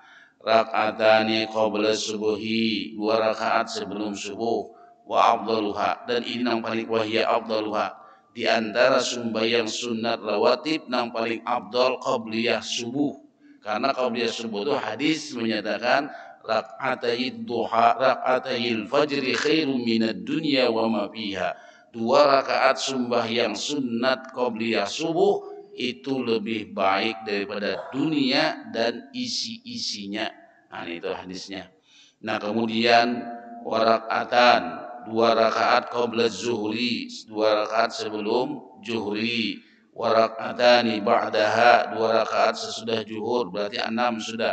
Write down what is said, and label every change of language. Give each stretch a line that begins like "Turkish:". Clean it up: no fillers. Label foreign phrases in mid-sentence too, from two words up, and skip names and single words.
Arabic: ركعتان قبل الصبح,
Malay: 2 rakaat sebelum subuh,
Arabic: وأفضلها,
Malay: dan ini yang paling
Arabic: وهي أفضلها,
Malay: di antara sembahyang sunat rawatib yang paling afdal qabliyah subuh. Karena qabliyah subuh itu hadis menyatakan
Arabic: ركعتي الضحى ركعتي الفجر خير من الدنيا وما فيها.
Malay: 2 rakaat sembahyang sunat qabliyah subuh itu lebih baik daripada dunia dan isi-isinya. Nah, itu hadisnya. Nah, kemudian warakatan, 2 rakaat
Arabic: قبل الظهر,
Malay: 2 rakaat sebelum zuhri,
Arabic: وركعتان بعدها,
Malay: 2 rakaat sesudah zuhur, berarti 6 sudah.